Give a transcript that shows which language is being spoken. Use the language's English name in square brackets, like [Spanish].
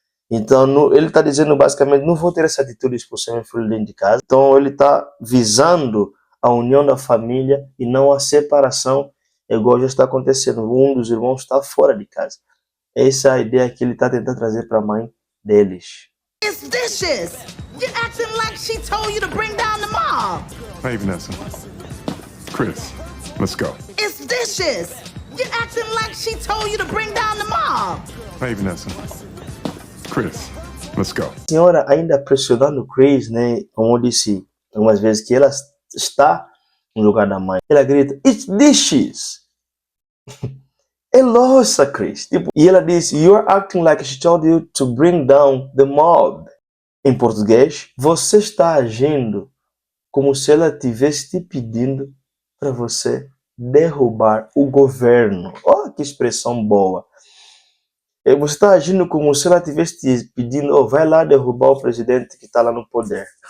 [Portuguese] Então, ele está dizendo basicamente, não vou ter essa atitude de expulsar meu filho dentro de casa. Então, ele está visando a união da família e não a separação, igual já está acontecendo. Um dos irmãos está fora de casa. Essa é a ideia que ele está tentando trazer para a mãe deles. [English] It's dishes. You're acting like she told you to bring down the mob. Hey, Vanessa. Chris, let's go. It's dishes. You're acting like she told you to bring down the mob. Hey, Vanessa. Chris, let's go. [Portuguese] A senhora ainda pressionando Chris, né? Como eu disse algumas vezes, que ela está no lugar da mãe. Ela grita, [English] it's dishes. [Portuguese] É louça, Chris. Tipo, e ela diz, [English] you're acting like she told you to bring down the mob. [Portuguese] Em português, você está agindo como se ela estivesse te pedindo para você derrubar o governo. Olha que expressão boa. Você está agindo como se ela estivesse te pedindo, oh, vai lá derrubar o presidente que está lá no poder.